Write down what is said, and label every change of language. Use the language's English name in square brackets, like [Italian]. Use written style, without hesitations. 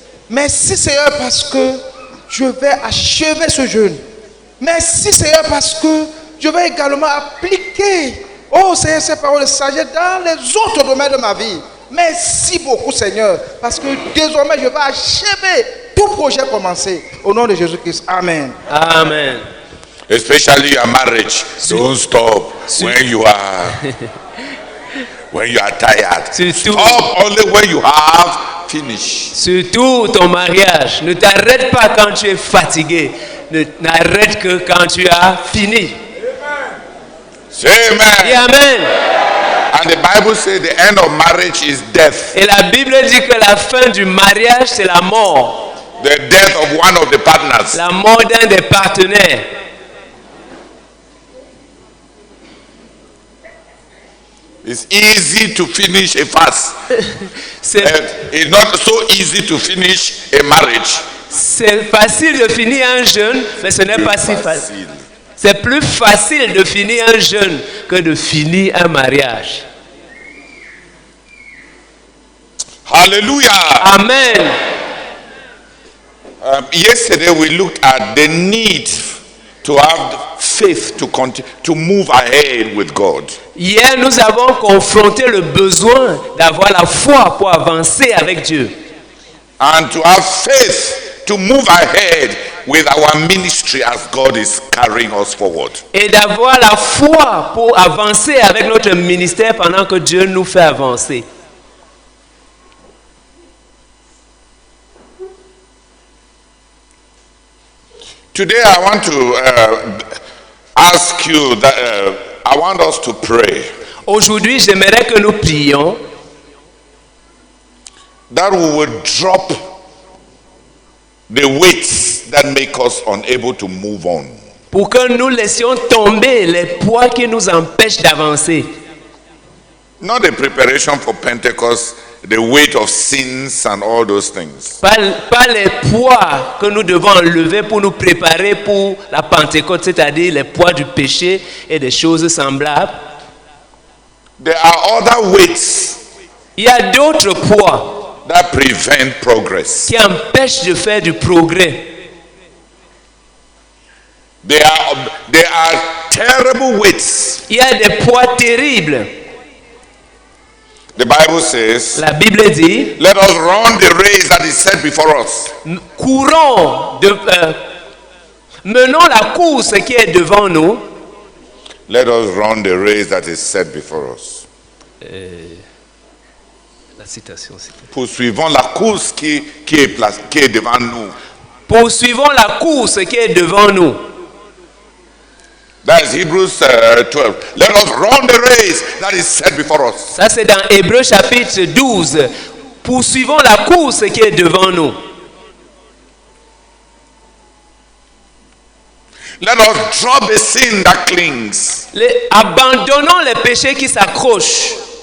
[French] Merci, Seigneur, parce que je vais achever ce jeûne. Merci, Seigneur, parce que je vais également appliquer, oh Seigneur, ces paroles de sagesse dans les autres domaines de ma vie. Merci beaucoup, Seigneur, parce que désormais, je vais achever tout projet commencé. Au nom de Jésus-Christ. Amen. Amen. [English] Especially your marriage. Don't stop when you are tired. [French] Surtout. [English] Stop only when you have finished. [French] Surtout ton mariage. Ne t'arrête pas quand tu es fatigué. N'arrête que quand tu as fini. [English] Say amen. [French] Dis Amen. [English] And the Bible says the end of marriage is death. [French] Et la Bible dit que la fin du mariage, c'est la mort. [English] The death of one of the partners. [French] La mort d'un des partenaires. [English] It's easy to finish a fast. It's not so easy to finish a marriage. [French] C'est facile de finir un jeûne, mais ce n'est pas si facile. C'est plus facile de finir un jeûne que de finir un mariage. Hallelujah. Amen. [English] Yesterday we looked at the need to have faith to move ahead with God. [French] Hier, nous avons confronté le besoin d'avoir la foi pour avancer avec Dieu. [English] And to have faith to move ahead with our ministry as God is carrying us forward. [French] Et d'avoir la foi pour avancer avec notre ministère pendant que Dieu nous fait avancer. [English] Today I want to ask you that I want us to pray [French] Aujourd'hui, j'aimerais que nous prions [English] that we will drop the weights that make us unable to move on. [French] pour que nous laissions tomber les poids qui nous empêchent d'avancer. [English] Not the preparation for Pentecost, the weight of sins and all those things. [French] Pas les poids que nous devons enlever pour nous préparer pour la Pentecôte, c'est-à-dire les poids du péché et des choses semblables. [English] There are other weights [French] Il y a d'autres poids [English] that prevent progress. [French] qui empêchent de faire du progrès. [English] They are terrible weights. [French] Il y a des poids terribles. [English] The Bible says, [French] La Bible dit, [English] let us run the race that is set before us. [French] courons, menons la course qui est devant nous. [English] Let us run the race that is set before us. [French] La citation, s'il te plaît. Poursuivons la course qui est devant nous. Poursuivons la course qui est devant nous. [English] That is Hebrews 12. Let us run the race that is set before us. [French] Ça, c'est dans Hébreux chapitre 12. Poursuivons la course qui est devant nous. [English] Let us drop the sin that clings. [French] Abandonnons les péchés qui s'accrochent.